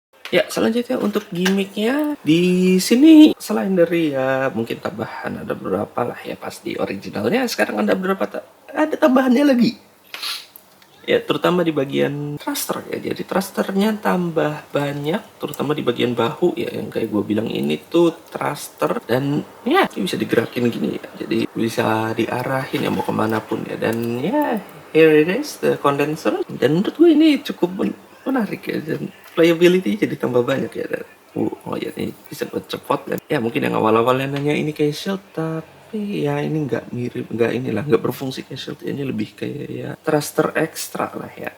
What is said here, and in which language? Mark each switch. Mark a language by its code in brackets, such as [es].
[id] Ya, selanjutnya untuk gimmicknya di sini selain dari ya mungkin tambahan ada beberapa lah ya pas di originalnya sekarang ada beberapa ada tambahannya lagi. Ya, terutama di bagian thruster ya. Jadi thrusternya tambah banyak, terutama di bagian bahu ya. Yang kayak gue bilang ini tuh thruster dan ya ini bisa digerakin gini ya. Jadi bisa diarahin ya mau kemana pun ya. Dan ya [en] here it is the condenser. [id] Dan menurut gue ini cukup menarik ya. Dan playability jadi tambah banyak ya. Dan oh ya ini bisa buat cepot dan ya mungkin yang awal-awalnya nanya ini kayak shield tapi ya ini nggak mirip nggak berfungsi kayak shield ini lebih kayak ya thruster ekstra lah ya.